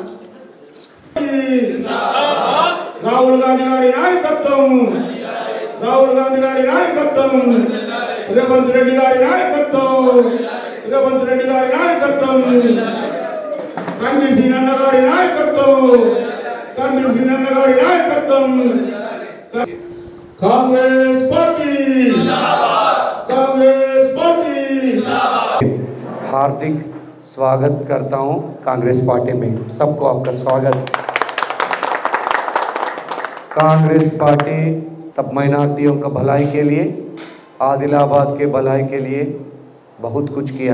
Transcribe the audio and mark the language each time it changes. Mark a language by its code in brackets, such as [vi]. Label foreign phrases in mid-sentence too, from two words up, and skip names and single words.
[te] రాహుల్ గాంధీ గారి నాయకత్వం, రాహుల్ గాంధీ గారి నాయకత్వం, రేవంత్ రెడ్డి గారి నాయకత్వం, రేవంత్ రెడ్డి గారి నాయకత్వం, కంది శ్రీనన్న గారి నాయకత్వం, కంది శ్రీనన్న గారి నాయకత్వం। [hi] कांग्रेस पार्टी जिंदाबाद, कांग्रेस पार्टी जिंदाबाद। हार्दिक स्वागत करता हूं कांग्रेस पार्टी में, सबको आपका स्वागत। कांग्रेस पार्टी तब माइनॉरिटियों का भलाई के लिए आदिलाबाद के भलाई के लिए बहुत कुछ किया।